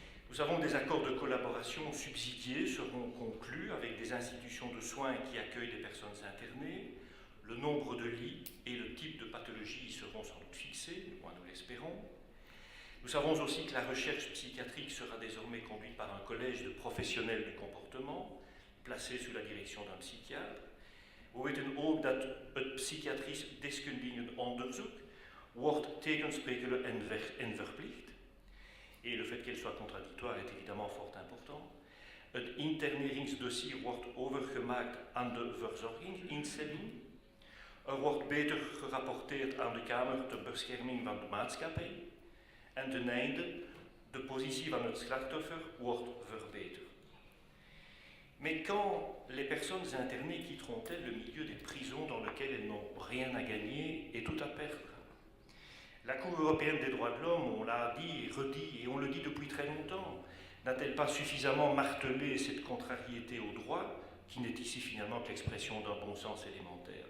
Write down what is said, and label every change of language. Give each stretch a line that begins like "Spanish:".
French: Nous avons des accords de collaboration subsidiés seront conclus avec des institutions de soins qui accueillent des personnes internées. Le nombre de lits et le type de pathologie seront sans doute fixés, du moins nous l'espérons. Nous savons aussi que la recherche psychiatrique sera désormais conduite par un collège de professionnels du comportement, placé sous la direction d'un psychiatre.
Dutch: We weten ook dat het psychiatrisch deskundige onderzoek wordt tegensprekelijk en verplicht.
French: Et le fait qu'elle soit contradictoire est évidemment fort important.
Dutch: Het interneringsdossier wordt overgemaakt aan de verzorgingsinstelling. Wordt beter gerapporteerd aan de Kamer ter Bescherming van de Maatschappij. En ten einde, de positie van het slachtoffer wordt verbeterd.
French: Mais quand les personnes internées quitteront-elles le milieu des prisons dans lequel elles n'ont rien à gagner et tout à perdre? La Cour européenne des droits de l'homme, on l'a dit, redit, et on le dit depuis très longtemps, n'a-t-elle pas suffisamment martelé cette contrariété au droit, qui n'est ici finalement que l'expression d'un bon sens élémentaire?